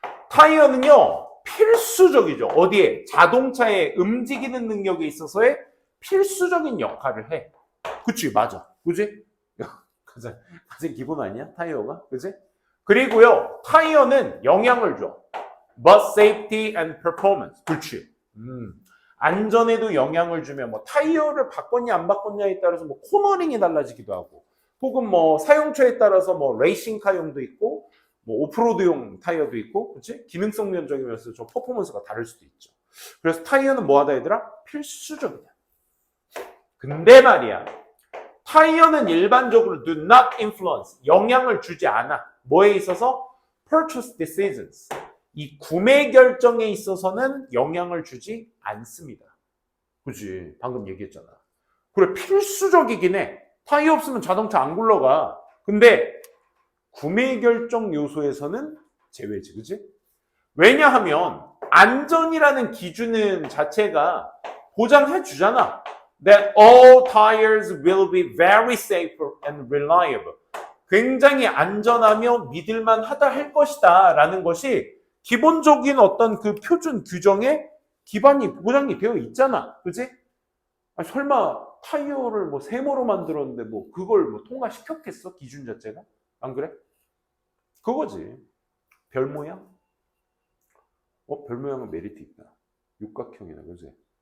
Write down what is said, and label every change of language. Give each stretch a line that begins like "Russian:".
Korean: 타이어는요, 필수적이죠. 어디에? 자동차의 움직이는 능력에 있어서의 필수적인 역할을 해. 그치? 맞아. 그치? 가장 기본 아니야? 타이어가? 그치? 그리고요, 타이어는 영향을 줘.
English: But safety and performance.
Korean: 그치? 안전에도 영향을 주면 뭐 타이어를 바꿨냐 안 바꿨냐에 따라서 뭐 코너링이 달라지기도 하고, 혹은 뭐 사용처에 따라서 뭐 레이싱카용도 있고, 뭐 오프로드용 타이어도 있고, 그치? 기능성 면적이면서 저 퍼포먼스가 다를 수도 있죠. 그래서 타이어는 뭐 하다 얘들아? 필수적이다. 근데 말이야, 타이어는 일반적으로
English: do not influence,
Korean: 영향을 주지 않아. 뭐에 있어서?
English: purchase decisions.
Korean: 이 구매 결정에 있어서는 영향을 주지 않습니다. 그치? 방금 얘기했잖아. 그래, 필수적이긴 해. 타이어 없으면 자동차 안 굴러가. 근데 구매 결정 요소에서는 제외지, 그치? 왜냐하면 안전이라는 기준은 자체가 보장해 주잖아.
English: That all tires will be very safe and reliable.
Korean: 굉장히 안전하며 믿을만 하다 할 것이다 라는 것이 기본적인 어떤 그 표준 규정에 기반이 보장이 되어 있잖아. 그지? 아니, 설마 타이어를 뭐 세모로 만들었는데 뭐 그걸 뭐 통과시켰겠어? 기준 자체가? 안 그래? 그거지. 별 모양? 별 모양은 메리트 있다. 육각형이다. 그지?